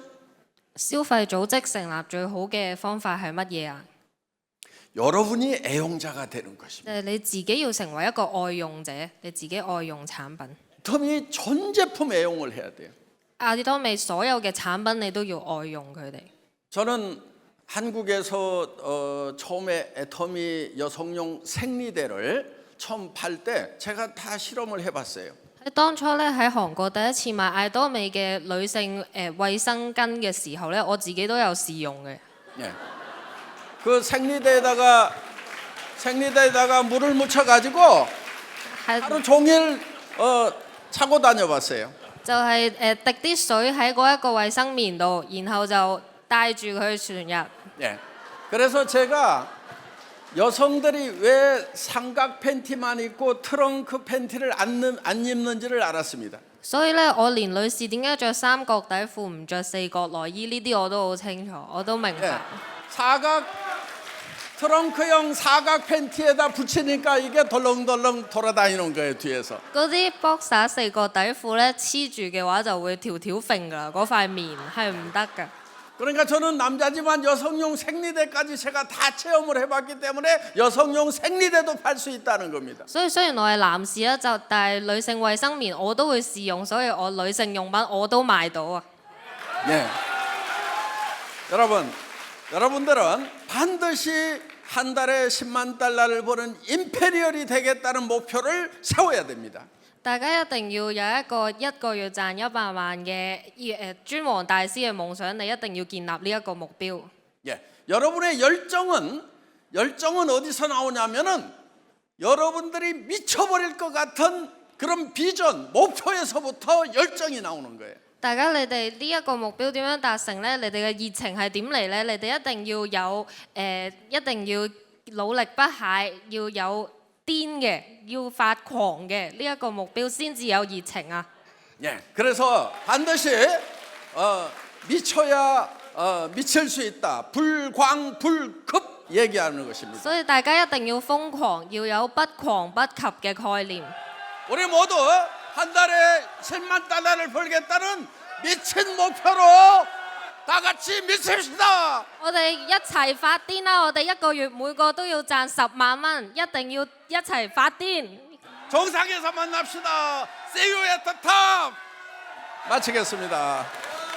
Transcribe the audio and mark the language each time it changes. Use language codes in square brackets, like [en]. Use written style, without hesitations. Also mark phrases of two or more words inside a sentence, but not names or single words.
[yue] 消費組織成立最好嘅方法係乜嘢啊？ [ko] 여러분이 애용자가 되는 것입니다. [yue] 你自己要成為一個愛用者，你自己愛用產品。 [ko] 애터미 전 제품 애용을 해야 돼요. [yue] 아디토미 所有嘅產品你都要愛用佢哋。 [ko] 저는 한국에서 처음에 애터미 여성용 생리대를 처음 팔 때 제가 다 실험을 해봤어요. [yue] 喺當初咧喺韓國第一次買愛多美嘅女性衛生巾嘅時候咧，我自己都有試用嘅。 [ko] 예. 그 생리대에다가 물을 묻혀가지고 [yue] 係 [ko] 하루 종일 차고 다녀봤어요. [yue] 就係滴啲水喺嗰一個衛生棉度，然後就帶住佢全日。 [ko] 예. 그래서 제가 여성들이 왜 삼각 팬티만 입고 트렁크 팬티를 안 입는지를 알았습니다. [yue] 所以咧，我連女士點解着三角底褲唔着四角內衣呢啲我都好清楚，我都明 [ko] 예. [yue] 白。 [ko] 트렁크형 사각 팬티에다 붙이니까 이게 덜렁덜렁 돌아다니는 거예요, 뒤에서. [yue] 嗰啲 boxer 四角底褲咧黐住嘅話就會條條揈㗎啦，嗰塊棉係唔得㗎。 [ko] 그러니까 저는 남자지만 여성용 생리대까지 제가 다 체험을 해봤기 때문에 여성용 생리대도 팔 수 있다는 겁니다. [yue] 所以雖然我係男士啦，但係女性衛生棉我都會試用，所以我女性用品我都買到啊。 [ko] 네. 여러분들은 반드시 한 달에 10만 달러를 버는 임페리얼이 되겠다는 목표를 세워야 됩니다. [yue] 大家一定要有一個月賺100萬嘅專王大師嘅夢想，你一定要建立呢一個目標。 [ko] 예, 여러분의 열정은 어디서 나오냐면은 여러분들이 미쳐버릴 것 같은 그런 비전, 목표에서부터 열정이 나오는 거예요. [yue] 大家你哋呢一個目標點樣達成呢？你哋嘅熱情係點嚟呢？你哋一定要有一定要努力不懈，要有癲嘅，要發狂嘅呢一個目標先至有熱情啊！ [ko] 예, 그래서 반드시 미쳐야 미칠 수 있다. 불광불급 얘기하는 것입니다. [yue] 所以大家一定要瘋狂，要有不狂不及嘅概念。 [ko] 우리 모두 한 달에 10만 달러를 벌겠다는 미친 목표로 다 같이 미칩시다. [yue] 我哋一齊發癲啦！我哋一個月每個都要賺10萬蚊，一定要一齊發癲。 [ko] 정상에서 만납시다. [en] See you at the top. [ko] 마치겠습니다.